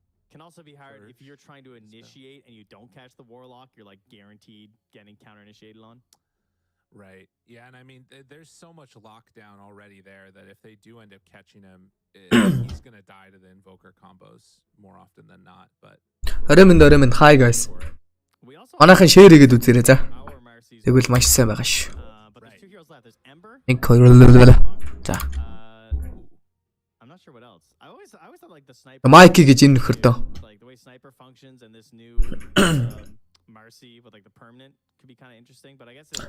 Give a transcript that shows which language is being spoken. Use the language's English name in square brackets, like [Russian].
[English] Can also be hard if you're trying to initiate and you don't catch the Warlock, you're like guaranteed getting counter initiated on. Right. Yeah, and I mean, there's so much lockdown already there that if they do end up catching him, he's going to die to the Invoker combos more often than not. But Оремэн hi guys. [Mongolian] Манайхан share хийгээд үзээрэй за. Тэгвэл маш сайн байгаа шүү. За. [English] I'm not sure what else. I always thought like the sniper. [Mongolian] Майки гэж энэ нөхөр дөө. [English] Like the way sniper functions and this new Marcy with like the permanent could be kind of interesting, but I guess